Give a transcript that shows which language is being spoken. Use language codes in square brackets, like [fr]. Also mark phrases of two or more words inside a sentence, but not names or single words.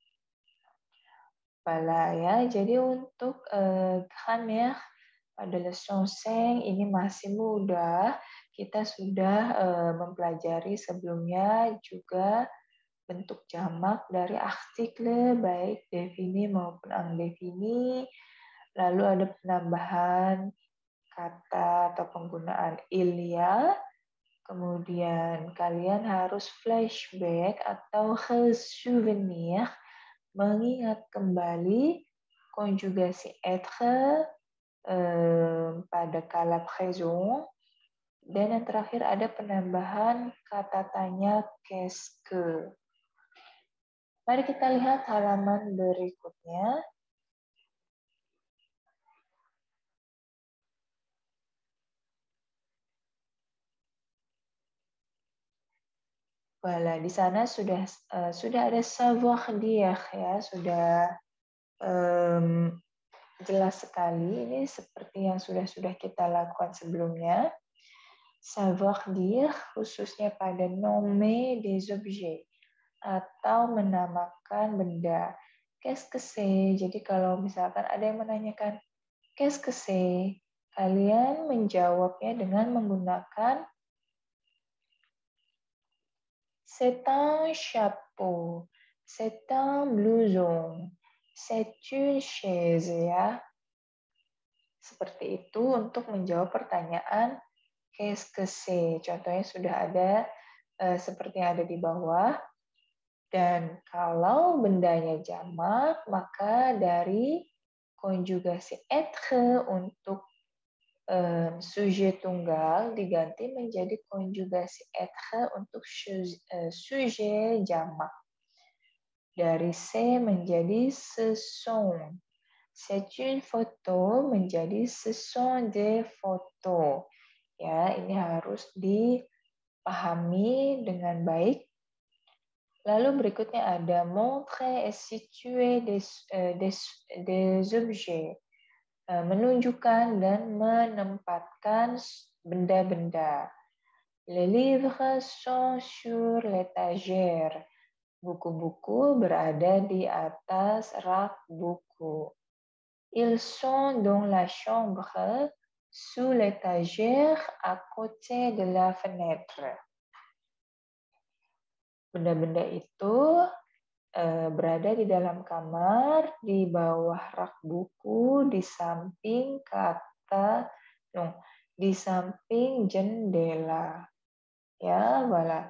[id] Voilà ya, jadi untuk grammaire pada leçon 5 ini masih mudah. Kita sudah mempelajari sebelumnya juga bentuk jamak dari artikel, baik defini maupun indefini. Lalu ada penambahan kata atau penggunaan [fr] il y a. [id] Kemudian kalian harus flashback atau souvenir, mengingat kembali konjugasi être pada kala présent. Dan yang terakhir ada penambahan kata tanya [fr] qu'est-ce que. [id] Mari kita lihat halaman berikutnya. Voilà, di sana sudah ada [fr] savoir dire [id] ya, sudah jelas sekali. Ini seperti yang sudah kita lakukan sebelumnya. [fr] Savoir dire [id] khususnya pada [fr] nommer des objets [id] atau menamakan benda. [fr] Qu'est-ce que c'est? [id] Jadi kalau misalkan ada yang menanyakan [fr] qu'est-ce que c'est? [id] Kalian menjawabnya dengan menggunakan [fr] c'est un chapeau, c'est un blouson, c'est une chaise [id] ya. Seperti itu untuk menjawab pertanyaan [fr] qu'est-ce que c'est. [id] Contohnya sudah ada seperti yang ada di bawah. Dan kalau bendanya jamak, maka dari konjugasi être untuk sujet tunggal diganti menjadi konjugasi être untuk sujet jamak. Dari C menjadi [fr] ce sont. C'est une photo menjadi ce sont des photos. [id] Ya, ini harus dipahami dengan baik. Lalu berikutnya ada [fr] montrer et situer des objets. [id] Menunjukkan dan menempatkan benda-benda. [fr] Les livres sont sur l'étagère. [id] Buku-buku berada di atas rak buku. [fr] Ils sont dans la chambre, sous l'étagère, à côté de la fenêtre. [id] Benda-benda itu berada di dalam kamar, di bawah rak buku, di samping di samping jendela. Ya, voilà.